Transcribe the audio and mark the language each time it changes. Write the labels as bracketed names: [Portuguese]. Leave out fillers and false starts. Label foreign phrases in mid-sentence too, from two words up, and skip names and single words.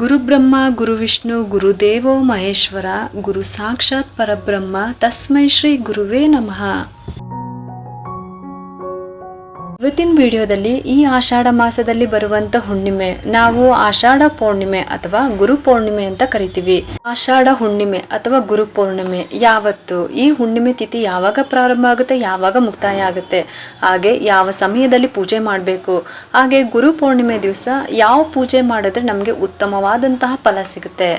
[Sanskrit] ಗುರುಬ್ರಹ್ಮ ಗುರುವಿಷ್ಣು ಗುರುದೇವೋ ಮಹೇಶ್ವರ ಗುರು ಸಾಕ್ಷಾತ್ ಪರಬ್ರಹ್ಮ ತಸ್ಮೈ ಶ್ರೀ ಗುರುವೇ ನಮಃ. [Kannada] ಇವತ್ತಿನ ವಿಡಿಯೋದಲ್ಲಿ ಈ ಆಷಾಢ ಮಾಸದಲ್ಲಿ ಬರುವಂತ ಹುಣ್ಣಿಮೆ ನಾವು ಆಷಾಢ ಪೌರ್ಣಿಮೆ ಅಥವಾ ಗುರು ಪೌರ್ಣಿಮೆ ಅಂತ ಕರಿತೀವಿ. ಆಷಾಢ ಹುಣ್ಣಿಮೆ ಅಥವಾ ಗುರು ಪೌರ್ಣಿಮೆ ಯಾವತ್ತು, ಈ ಹುಣ್ಣಿಮೆ ತಿಥಿ ಯಾವಾಗ ಪ್ರಾರಂಭ ಆಗುತ್ತೆ, ಯಾವಾಗ ಮುಕ್ತಾಯ ಆಗುತ್ತೆ, ಹಾಗೆ ಯಾವ ಸಮಯದಲ್ಲಿ ಪೂಜೆ ಮಾಡಬೇಕು, ಹಾಗೆ ಗುರು ಪೌರ್ಣಿಮೆ ದಿವಸ ಯಾವ ಪೂಜೆ ಮಾಡಿದ್ರೆ ನಮಗೆ ಉತ್ತಮವಾದಂತಹ ಫಲ ಸಿಗುತ್ತೆ.